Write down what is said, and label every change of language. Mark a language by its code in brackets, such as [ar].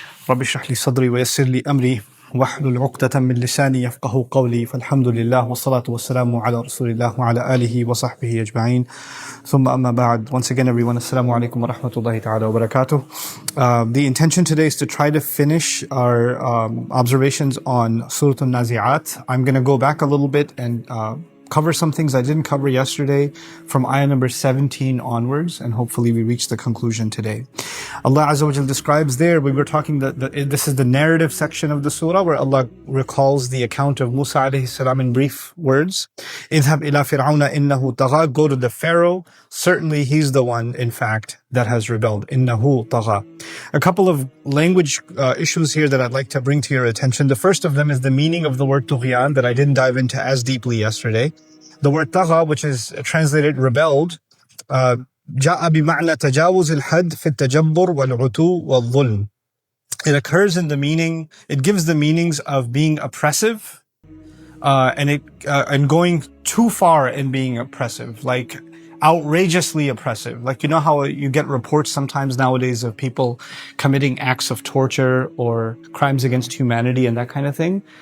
[ar] رب اشرح لي صدري ويسر لي أمري واحلل عقدة من لساني يفقه قولي فالحمد لله والصلاة والسلام على رسول الله وعلى آله وصحبه أجمعين ثم أما بعد. [en] Once again everyone, assalamu alaikum wa rahmatullahi ta'ala wa barakatuh. The intention today is to try to finish our observations on Surah An-Nazi'at. I'm going to go back a little bit and cover some things I didn't cover yesterday from ayah number 17 onwards, and hopefully we reach the conclusion today. Allah Azza wa Jal describes there, we were talking that this is the narrative section of the surah where Allah recalls the account of Musa alayhi salam in brief words. [ar] اذهب إلى فرعون إنه طغى, [en] go to the Pharaoh, certainly he's the one in fact that has rebelled. [ar] إنه طغى. [en] A couple of language issues here that I'd like to bring to your attention. The first of them is the meaning of the word طغيان that I didn't dive into as deeply yesterday. The word [ar] طغى, [en] which is translated rebelled, [ar] جاء بمعنى تجاوز الحد في التجبر والعتو والظلم. [en] It occurs in the meaning, it gives the meanings of being oppressive and going too far in being oppressive, like outrageously oppressive. Like, you know how you get reports sometimes nowadays of people committing acts of torture or crimes against humanity and that kind of thing?